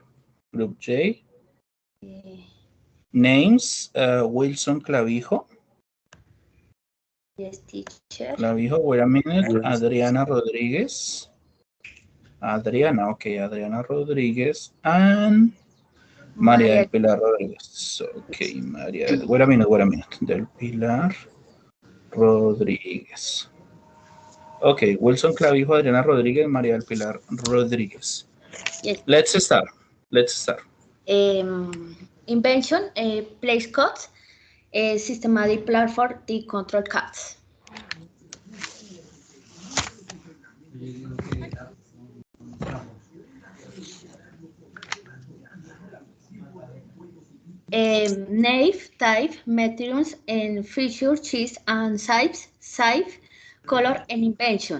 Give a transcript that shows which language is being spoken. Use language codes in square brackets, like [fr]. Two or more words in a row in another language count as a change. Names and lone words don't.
[en] Group J. Names, Wilson Clavijo. Yes, teacher. Clavijo, wait a minute. Yes. Adriana Rodriguez. Adriana, okay, Adriana Rodriguez. And María del Pilar Rodríguez. Okay, María, wait a minute. Del Pilar Rodríguez. Okay, Wilson Clavijo, Adriana Rodríguez, María del Pilar Rodríguez. Yes. Let's start. Invention, place codes, systematic platform, the control cards. Nave, type, materials, and feature, cheese, and size, color, and invention.